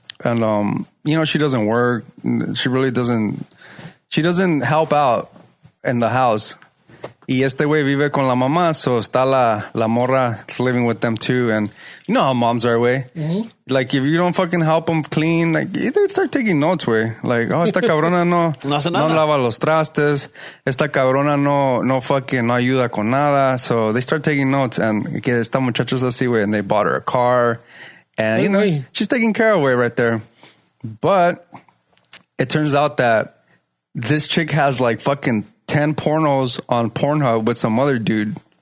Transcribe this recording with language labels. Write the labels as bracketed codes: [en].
[en] And she doesn't work. She really doesn't. She doesn't help out in the house. [es] Y este güey vive con la mamá, [en] so [es] está la morra [en] living with them too. And you know how moms are, güey. Mm-hmm. Like, if you don't fucking help them clean, like, they start taking notes, güey. [es] Like, oh, esta cabrona no lava los trastes. Esta cabrona no fucking no ayuda con nada. [en] So they start taking notes. And [es] que esta muchacha es así, güey. [en] And they bought her a car. And, she's taking care of, güey, right there. But it turns out that this chick has like fucking 10 pornos on Pornhub with some other dude.